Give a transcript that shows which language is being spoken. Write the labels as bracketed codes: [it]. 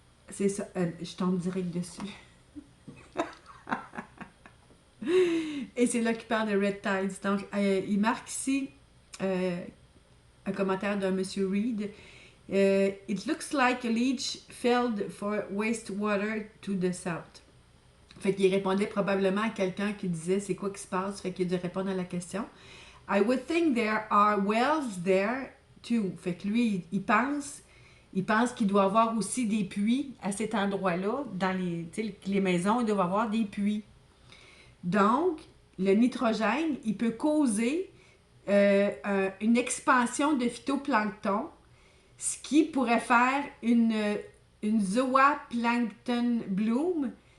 [fr] C'est ça, je tombe direct dessus. Et c'est là qu'il parle de Red Tides. Donc, il marque ici un commentaire d'un monsieur Reed. [en] It looks like a leach field for wastewater to the south. [fr] Fait qu'il répondait probablement à quelqu'un qui disait c'est quoi qui se passe. Fait qu'il a dû répondre à la question. [en] I would think there are wells there too. [fr] Fait que lui, il pense qu'il doit y avoir aussi des puits à cet endroit-là. Dans les maisons, il doit y avoir des puits. Donc, le nitrogène, il peut causer une expansion de phytoplancton, ce qui pourrait faire une zooplankton bloom.